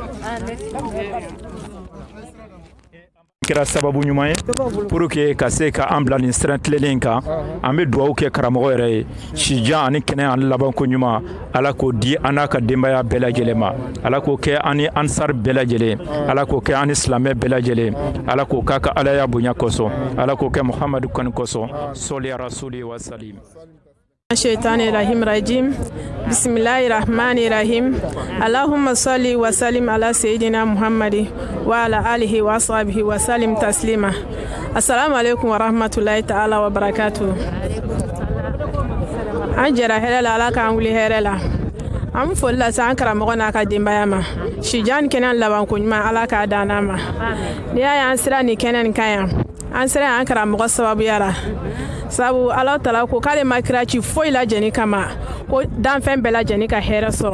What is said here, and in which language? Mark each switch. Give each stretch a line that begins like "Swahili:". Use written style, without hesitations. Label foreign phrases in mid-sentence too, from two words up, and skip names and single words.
Bambara: Kɛra sababu ɲuman ye
French: pour que
Bambara: ka se ka an bila nin siran tilenlen kan an bɛ duwawu kɛ karamɔgɔ yɛrɛ ye sijan ani kɛnɛ ani labanko ɲuman Ala k'o di an n'a ka denbaya bɛɛ lajɛlen ma. Ala k'o kɛ an ni ansar bɛɛ lajɛlen, Ala k'o kɛ an ni silamɛ bɛɛ lajɛlen, Ala k'o k'a ka alaya bonya kosɔn, Ala k'o kɛ Muhamadu kanu kosɔn.
Arabic: صل يا رسول وسلم. الشيطان رحيم رجيم. بسم الله الرحمن الرحيم اللهم صل وسلم على سيدنا محمد وعلى آله وأصحابه وسلم تسليما. السلام عليكم ورحمة الله تعالى وبركاته.
Bambara: An jɛra hɛrɛ la Ala k'an wuli hɛrɛ la. An bɛ foli lase an karamɔgɔ n'a ka denbaya ma. Sijan kɛnɛ labanko ɲuman Ala k'a dan an ma. N'i y'a ye an sera nin kɛnɛ nin kan yan an sera an karamɔgɔ sababuya la. Sabu Ala Taala ko k'ale ma kira ci foyi lajɛni kama ko danfɛn bɛɛ lajɛni ka hɛrɛ sɔrɔ.